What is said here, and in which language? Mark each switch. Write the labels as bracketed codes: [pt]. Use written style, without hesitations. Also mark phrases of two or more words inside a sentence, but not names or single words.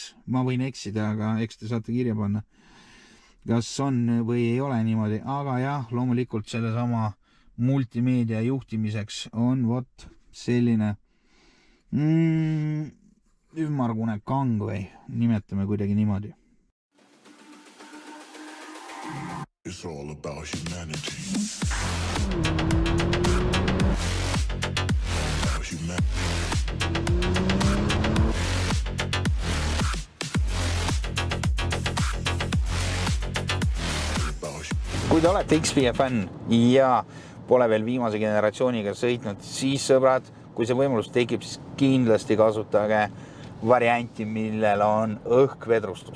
[et] Ma võin eksida, aga eks te saate kirja panna, kas on või ei ole niimoodi. Aga jah, loomulikult sellesama multimeedia juhtimiseks on vot selline ümmargune kang või nimetame kuidagi niimoodi. [en] It's all about humanity. [et] Kui te olete X5 fänn ja pole veel viimase generatsiooniga sõitnud, siis sõbrad, kui see võimalus tekib, siis kindlasti kasutage varianti, millel on õhkvedrustus.